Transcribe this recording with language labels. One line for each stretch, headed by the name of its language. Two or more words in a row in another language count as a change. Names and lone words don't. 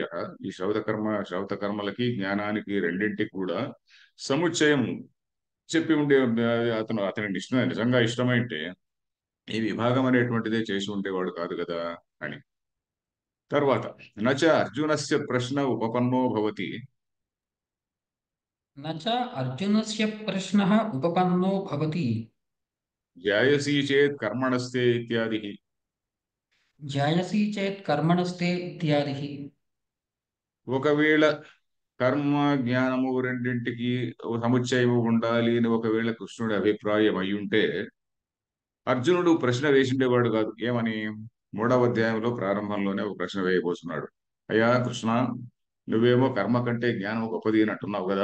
Telugu: ఈ శ్రౌత కర్మలకి జ్ఞానానికి రెండింటికి కూడా సముచ్చయం చెప్పి ఉండే, అతని నిజంగా ఇష్టమైంటే ఈ విభాగం అనేటువంటిదే చేసి ఉండేవాడు కాదు కదా అని.
Sanskrit: తర్వాత నచ అర్జునస్య ప్రశ్న ఉపపన్నో భవతి न च अर्जुनस्य प्रश्नः उपपन्नो भवति జాయసీ చేత్ కర్మణస్తే ఇత్యాది. जायसी चेत् कर्मणस्ते इत्यादिः।
Telugu: ఒకవేళ కర్మ జ్ఞానము రెండింటికి సముచ్చయము ఉండాలి అని ఒకవేళ కృష్ణుడి అభిప్రాయం అయి ఉంటే అర్జునుడు ప్రశ్న వేసిండేవాడు కాదు. ఏమని? 3వ అధ్యాయంలో ప్రారంభంలోనే ఒక ప్రశ్న వేయబోతున్నాడు. అయ్యా కృష్ణ, నువ్వేమో కర్మ కంటే జ్ఞానం గొప్పది అని అంటున్నావు కదా.